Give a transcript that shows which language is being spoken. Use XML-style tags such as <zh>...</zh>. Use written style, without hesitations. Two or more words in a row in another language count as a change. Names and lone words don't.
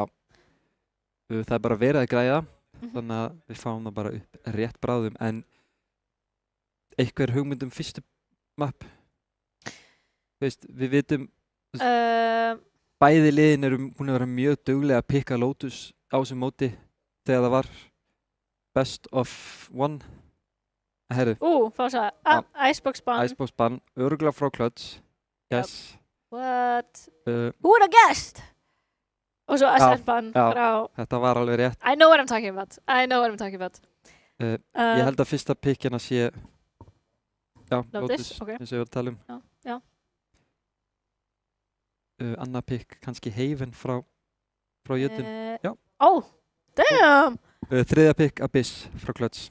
<is>Það er bara verið að græða, þannig að við fáum það bara upp rétt bráðum, en eitthvað hugmynd fyrstu map. Veist, við vitum bæði liðin búin að vera mjög duglega að pikka Lotus á þessum móti þegar það var</is> <en>best of one.</en> <is>Herru, Fása. Icebox ban. Icebox ban, örugglega frá Clutch.</is> <en>Yes. What? Uh, Who would have guessed?</en> <is>Og svo Ascent ban já. frá... Þetta var alveg rétt.</is> <en>I know what I'm talking about.</en> <is>Ég held að fyrsta pick hérna sé... Já, Lotus, ok. eins og ég var að tala um. Já. Annað pick, kannski Haven frá Jötun. Já.</is> <en>Oh, damn!</en> <is>Þriðja pick, Abyss frá Clutch.</is>